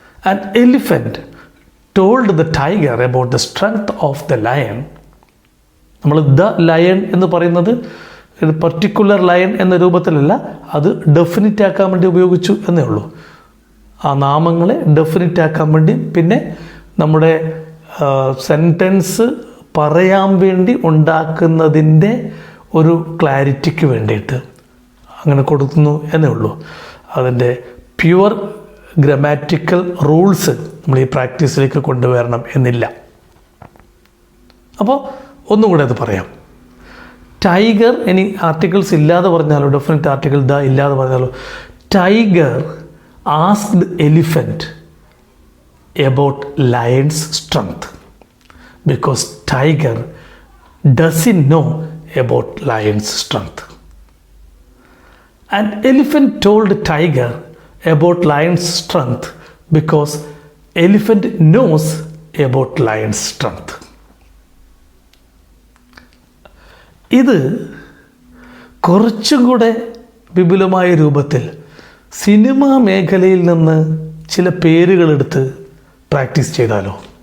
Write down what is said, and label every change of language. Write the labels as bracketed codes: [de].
[en] An elephant told the tiger about the strength of the lion. [ml] നമ്മൾ the lion എന്ന് പറയുന്നത് particular lion എന്ന രൂപത്തിലല്ല, അത് ഡെഫിനിറ്റ് ആക്കാൻ വേണ്ടി ഉപയോഗിച്ചു എന്നേ ഉള്ളൂ. ആ നാമങ്ങളെ ഡെഫിനിറ്റ് ആക്കാൻ വേണ്ടി, പിന്നെ നമ്മുടെ സെൻറ്റൻസ് പറയാൻ വേണ്ടി ഉണ്ടാക്കുന്നതിൻ്റെ ഒരു ക്ലാരിറ്റിക്ക് വേണ്ടിയിട്ട് അങ്ങനെ കൊടുക്കുന്നു എന്നേ ഉള്ളൂ. അതിൻ്റെ പ്യുവർ ഗ്രാമാറ്റിക്കൽ റൂൾസ് നമ്മൾ ഈ പ്രാക്ടീസിലേക്ക് കൊണ്ടുവരണം എന്നില്ല. അപ്പോൾ ഒന്നും കൂടെ അത് പറയാം. ടൈഗർ, ഇനി ആർട്ടിക്കിൾസ് ഇല്ലാതെ പറഞ്ഞാലോ, ഡെഫിനറ്റ് ആർട്ടിക്കിൾ ദ ഇല്ലാതെ പറഞ്ഞാലോ, [en] Tiger asked elephant about lion's strength because tiger doesn't know about lion's strength. An elephant told tiger about lion's strength because elephant knows about lion's strength. [ml] ഇത് കുറച്ചും കൂടെ വിപുലമായ രൂപത്തിൽ സിനിമാ മേഖലയിൽ നിന്ന് ചില പേരുകളെടുത്ത് പ്രാക്ടീസ് ചെയ്താലോ?